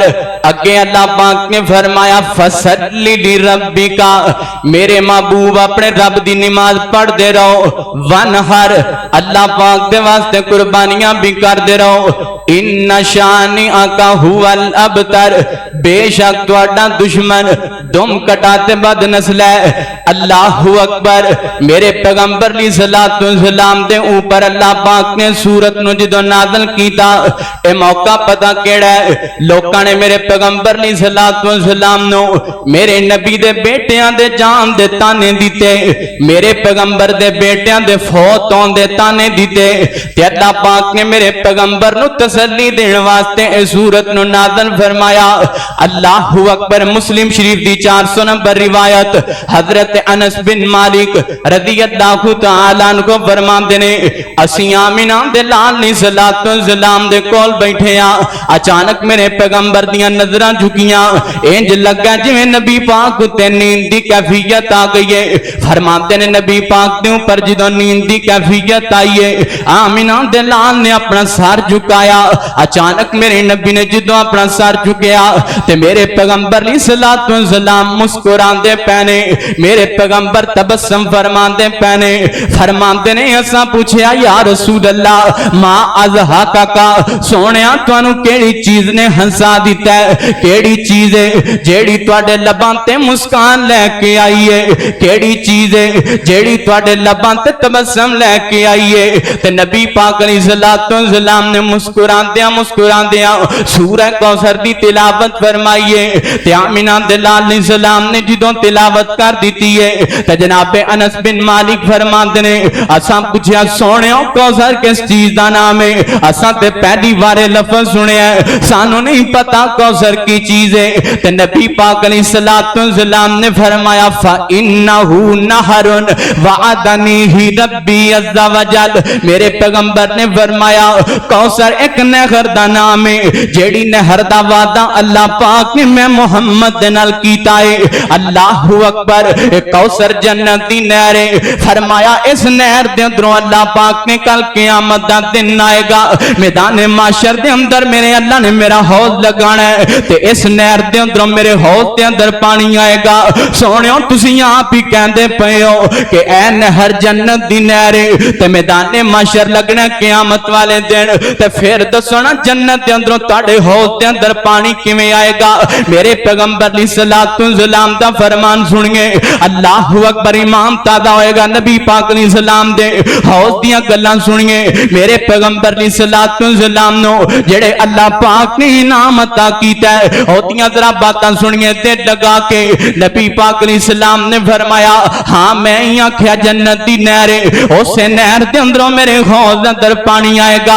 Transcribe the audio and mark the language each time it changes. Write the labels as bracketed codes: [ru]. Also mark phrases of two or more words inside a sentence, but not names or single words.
[pa] اگے اللہ پاک نے فرمایا [ar] فصلی لربک, [pa] میرے محبوب اپنے رب دی نماز پڑھ دے رہو, وانحر اللہ پاک دے واسطے قربانیاں بھی کر دے رہو, [ar] ان شانئک هو الابتر [pa] بے شک تہاڈا دشمن دم کٹاتے بد نسل ہے. [ar] اللہ اکبر. [pa] میرے پیغمبر [ar] علیہ الصلوۃ والسلام [pa] دے اوپر اللہ پاک نے سورت نو جدوں نازل کیتا اے موقع پتہ کیڑا ہے, لوکاں نے میرے پیغمبر [ar] علیہ الصلوۃ والسلام [pa] نو میرے نبی دے بیٹیاں دے جان دے تانے دیتے, میرے پیغمبر دے بیٹیاں دے فوت ہون دے تانے دیتے تے اللہ پاک نے میرے پیغمبر نو تسلی دین واسطے اے سورت نو نازل فرمایا. [ar] اللہ اکبر. [pa] مسلم شریف دی 400 نمبر روایت حضرت انس بن مالک [ar] رضی اللہ تعالی عنہ [pa] کو فرماندے نے اسی آمینہ دے لال [ar] علیہ الصلوۃ والسلام [pa] دے کول بیٹھے ہاں, اچانک میرے پیغمبر دیاں نظراں جھکیاں, انج لگا جویں نبی پاک تے نیند دی کیفیت آ گئی ہے. فرماتے نے نبی پاک دے اوپر جدوں نیند دی کیفیت آئی ہے آمینہ دے لال نے اپنا سر جھکایا. اچانک میرے نبی نے جدوں اپنا سر جھکیا تے میرے پیغمبر [ar] علیہ الصلوۃ والسلام [pa] مسکراندے پینے, میرے پیغمبر تبسم فرماندے پینے. فرماندے نے اساں پوچھیا [ar] یا رسول اللہ ما اضحکا کا, [pa] سونیا تانوں کیڑی کیڑی چیز نے ہنسا دیتا ہے, کیڑی چیز ہے جیڑی تواڈے لباں تے مسکان لے کے آئی ہے, کیڑی چیز ہے جیڑی تواڈے لباں تے تبسم لے کے آئی ہے. تے نبی پاک [ar] علیہ الصلوۃ والسلام [pa] نے مسکراندیاں سورہ کوثر دی تلاوت فرمائی ہے. تے آمینہ دے لال [ar] علیہ السلام [pa] نے جدوں تلاوت کر دیتی ہے تے جناب انس بن مالک فرماندے نے اساں پوچھیا سونےو کوثر کس چیز دا نام ہے, اساں تے پہلی بار لفظ سنیا ہے, سانو نہیں پتا کوثر کی چیز ہے. تے نبی پاک [ar] علیہ الصلوۃ والسلام [pa] نے فرمایا [ar] فإنہ نہر وعدنیہ ربی عز وجل, [pa] میرے پیغمبر نے فرمایا کوثر ایک نہر دا نام ہے جیڑی نہر دا وعدہ اللہ پاک نے میں محمد دے نال کیتا ہے. [ar] اللہ اکبر, [pa] کوثر جنت دی نہر ہے. فرمایا اس نہر دے اندروں اللہ پاک نے کل قیامت دا دن آئے گا, میدان معاشر دے اندر میرے اللہ نے میرا حوض لگانا ہے تے اس نہر دے اندروں میرے حوض دے اندر پانی آئے گا. سونےو تسی آپ ہی کہندے پئے ہو کہ اے نہر جنت دی نہر ہے تے میدان معاشر لگنا قیامت والے دن, تے پھر دسو نا جنت دے اندروں تواڈے حوض دے اندر پانی کیویں آئے گا. میرے پیغمبر [ar] علیہ الصلوۃ والسلام [pa] دا فرمان سنیے, [ar] اللہ اکبر [pa] امام تازہ ہوئے گا نبی پاک [ar] علیہ السلام [pa] دے حوض دیاں گلاں سنیے. میرے پیغمبر [ar] علیہ الصلوۃ والسلام [pa] نو جڑے اللہ پاک نے انعام عطا کیتا ہے اودیاں ذرا باتاں سنیے دل لگا کے. نبی پاک [ar] علیہ السلام [pa] نے فرمایا ہاں میں ہی آکھیا جنت دی نہر ہے, اسے نہر دے اندروں میرے حوض دے اندر پانی آئے گا.